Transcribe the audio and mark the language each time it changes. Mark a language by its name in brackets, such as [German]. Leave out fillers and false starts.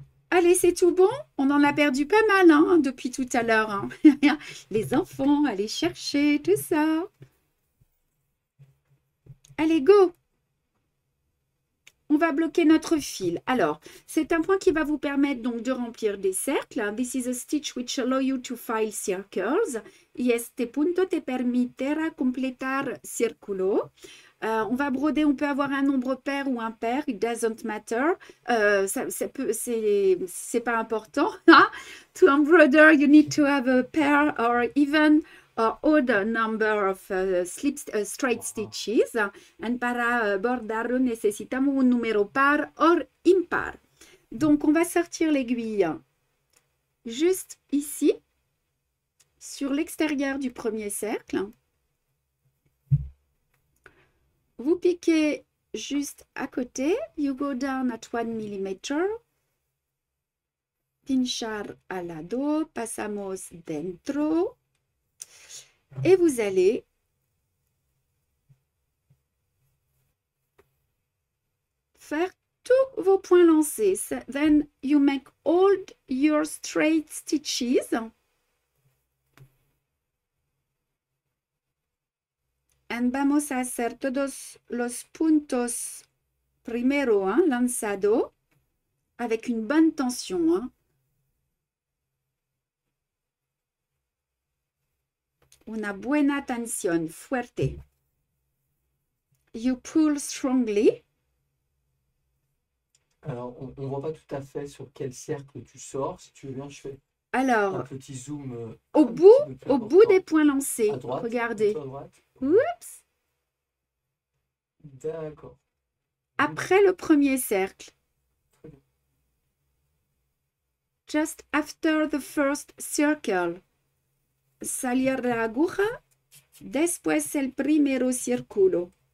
[French] Allez, c'est tout bon? On en a perdu pas mal hein, depuis tout à l'heure. Hein. Les enfants, allez chercher, tout ça. Allez, go! On va bloquer notre fil. Alors, c'est un point qui va vous permettre donc de remplir des cercles. [English] This is a stitch which allow you to file circles. [Spanish] Y este punto te permitirá completar círculo. [French] On va broder, on peut avoir un nombre pair ou impair, [English] it doesn't matter. [French] C'est pas important. [English] To embroider, you need to have a pair or even or odd number of straight stitches. [Spanish] And para bordarlo, necesitamos un número par or impar. [French] Donc, on va sortir l'aiguille juste ici, sur l'extérieur du premier cercle. Vous piquez juste à côté. [English] You go down at 1 millimeter. [Spanish] Pinchar al lado. Pasamos dentro. [French] Et vous allez faire tous vos points lancés. [English] Then you make all your straight stitches. [Spanish] And vamos a hacer todos los puntos primero, hein, lanzado, [French] avec une bonne tension. [Spanish] Hein. Una buena tensión, fuerte. [English] You pull strongly. [French] Alors, on ne voit pas tout à fait sur quel cercle tu sors. Si tu veux bien, je fais Alors, un petit zoom. Au bout des points lancés, à droite, regardez. À droite. Oups. D'accord. Après le premier cercle. [English] Just after the first circle. [Spanish] Salir de la aguja. Después el primero círculo.